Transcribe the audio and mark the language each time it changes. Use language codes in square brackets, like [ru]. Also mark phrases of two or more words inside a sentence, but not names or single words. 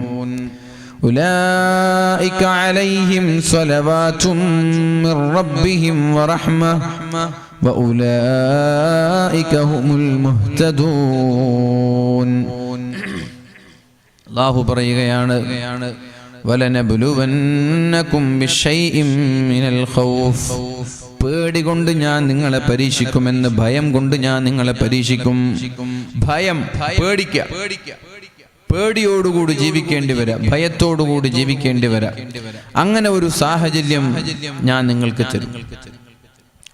[ar] أولئك عليهم صلوات من ربهم ورحمة وأولئك هم المهتدون. [ml] الله പറയുകയാണ് [ar] وَلَنَبْلُوَنَّكُمْ بِشَيْءٍ مِّنَ الْخَوْفِ [ml] പേടി കൊണ്ട് ഞാൻ നിങ്ങളെ പരീക്ഷിക്കുമെന്ന്, ഭയം കൊണ്ട് ഞാൻ നിങ്ങളെ പരീക്ഷിക്കും. ഭയം, പേടിക്കുക, പേടിയോടുകൂടി ജീവിക്കേണ്ടി വരാം, ഭയത്തോടുകൂടി ജീവിക്കേണ്ടി വരാം. അങ്ങനെ ഒരു സാഹചര്യം ഞാൻ നിങ്ങൾക്ക് തരും.